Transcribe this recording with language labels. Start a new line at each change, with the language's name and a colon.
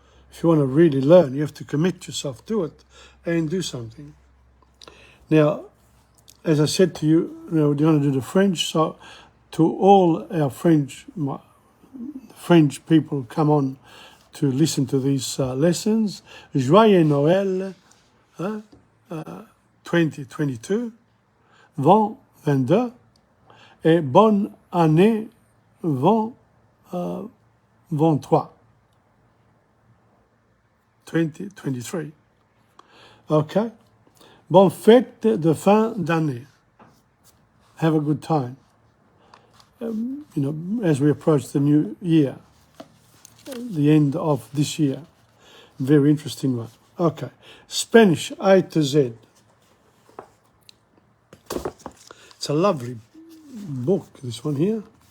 English: If you want to really learn, you have to commit yourself to it and do something. Now, as I said to you, we're going to do the French. So to all our French people come on to listen to these lessons.
French: Joyeux Noël 2022, 2022, et bonne année 2023. 2023. Okay? Bonne fête de fin d'année.
English: Have a good time. As we approach the new year, the end of this year. Very interesting one. Okay. Spanish, A to Z. It's a lovely book, this one here.